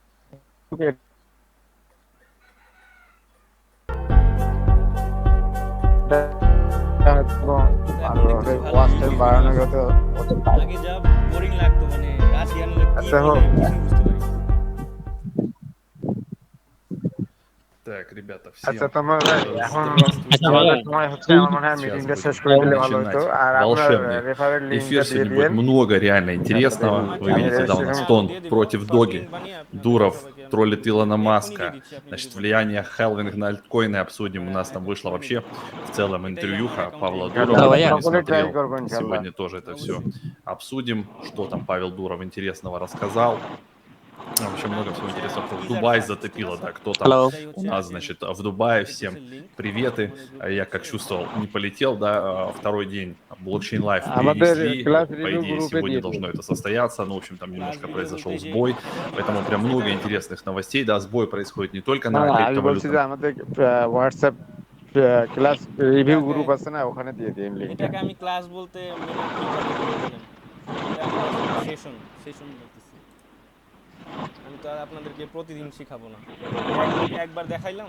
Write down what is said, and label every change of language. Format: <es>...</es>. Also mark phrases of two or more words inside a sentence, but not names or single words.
<bn>আগে যা বোরিং লাগতো, মানে রাশিয়ান কি বলে কিছুই বুঝতে পারি না।</bn> <ru>Так, ребята,</ru> <bn>আচ্ছা</bn> <ru>всем</ru> <bn>তোমার এখন</bn> <ru>здравствуйте.</ru> <bn>আমাদের সময় হচ্ছে, আমার মনে হয়</bn> <ru>Сейчас</ru> <bn>মিটিংটা শেষ</bn> <ru>будем</ru> <bn>করে দিলে ভালো হতো।</bn> <ru>начинать</ru> <bn>আর আপনার</bn> <ru>волшебный</ru> <en>referral linkটা</en> <ru>эфир.</ru> <bn>দিয়ে</bn> <ru>Сегодня</ru> <bn>দিয়েন।</bn> <ru>будет много реально</ru> <bn>আমি</bn> <ru>интересного. Вы</ru> <bn>আমি</bn> <ru>видите, да, у нас</ru> <bn>রেজিস্ট্রেশন</bn> <ru>тон</ru> <bn>দিয়ে দিব,</bn> <ru>против</ru> <bn>শর্ট</bn> <ru>Доги.</ru> <bn>লিংক বানিয়ে আপনাদের</bn> <ru>Дуров</ru> <bn>সবাইকে আমি</bn> <ru>троллит Илона</ru> <bn>আমি এখনই</bn> <ru>Маска.</ru> <bn>দিয়ে দিচ্ছি, আপনি</bn> <ru>Значит,</ru> <bn>যদি বলেন।</bn> <ru>влияние Хелвинг на альткоины обсудим. У нас там вышло</ru> <bn>এখনই</bn> <ru>вообще</ru> <bn>দিয়ে দিব।</bn> <ru>в целом</ru> <bn>এটাই আমার</bn> <ru>интервьюха</ru> <bn>অ্যাকাউন্টে</bn> <ru>Павла</ru> <bn>লিংক।</bn> <ru>Дурова.</ru> <bn>ভাইয়া।</bn> <ru>Кто не</ru> <bn>সকলে ট্রাই</bn> <ru>смотрел,</ru> <bn>করবো ইনশাআল্লাহ।</bn> <ru>сегодня тоже это все</ru> <bn>অবশ্যই।</bn> <ru>обсудим, что там Павел Дуров интересного рассказал. Вообще много всего интересного. Кто в Дубай затопило, да, кто там</ru> <bn>হ্যালো। এটাই</bn> <ru>у</ru> <bn>হচ্ছে</bn> <ru>нас,</ru> <bn>আজকের</bn> <ru>значит, в Дубае.</ru> <bn>মার্কেট</bn> <ru>Всем</ru> <en>placeের link।</en> <ru>приветы.</ru> <bn>আমাদের গ্রুপে</bn> <ru>Я, как</ru> <bn>আছে।</bn> <ru>чувствовал, не полетел, да, второй день</ru> <en>blockchain live</en> <bn>আমাদের</bn> <ru>перенесли.</ru> <bn>ক্লাস</bn> <ru>По</ru> <bn>রিভিউ</bn> <ru>идее,</ru> <bn>গ্রুপে</bn> <ru>сегодня</ru> <bn>দিয়ে</bn> <ru>должно</ru> <bn>দিন।</bn> <ru>это состояться. Ну, в общем, там</ru> <bn>ক্লাস</bn> <ru>немножко</ru> <bn>ভিডিও</bn> <ru>произошел</ru> <bn>বলতে যে</bn> <ru>сбой. Поэтому</ru> <bn>ক্লাসটা</bn> <ru>прям</ru> <bn>আছে</bn> <ru>много</ru> <bn>এটা।</bn> <ru>интересных новостей. Да, сбой происходит не только</ru> <bn>না</bn> <ru>на</ru> <bn>না, আমি বলছি</bn> <ru>криптовалютном.</ru> <bn>যে আমাদের হোয়াটসঅ্যাপ</bn> <en>class review</en> <bn>এটাকে গ্রুপ আছে না, ওখানে দিয়ে দিন লিংকটা। এটাকে আমি ক্লাস বলতে মানে কিভাবে বলবো বলেন? এটা আমি</bn> <en>just session session</en> <bn>বলতেছি। আমি তো আর আপনাদেরকে প্রতিদিন শিখাবো না। একবার দেখাইলাম,</bn>